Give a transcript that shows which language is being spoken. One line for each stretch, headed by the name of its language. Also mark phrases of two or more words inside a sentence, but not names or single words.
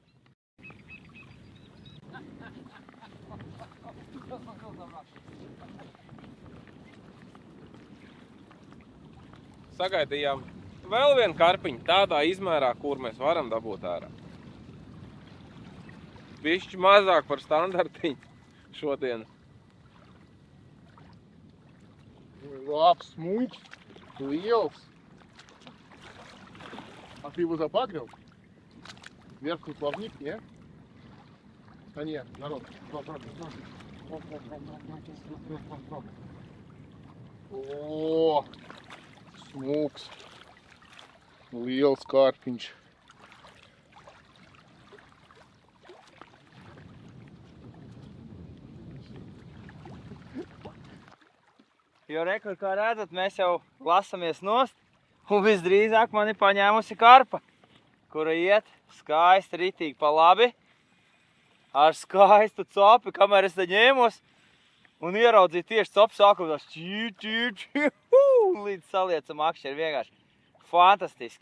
Latvian: Sagaidījām vēl vienu karpiņu tādā izmērā, kur mēs varam dabūt ārā. Bišķi mazāk par standartiņu šodien. Labs, smūgs, liels.
Russian: А ты его забагрил? Верхний плавник, не? А нет, народ. О,
Latvian: смūgs. Liels karpiņš. Jo rekur, kā redzat, mēs jau lasamies nost, un visdrīzāk mani paņēmusi karpa, kura iet skaisti ritīgi pa labi, ar skaistu copi, kamēr es te ņēmos, un ieraudzīju tieši copu sākumās līdz saliecam akšķi ir vienkārši fantastiski.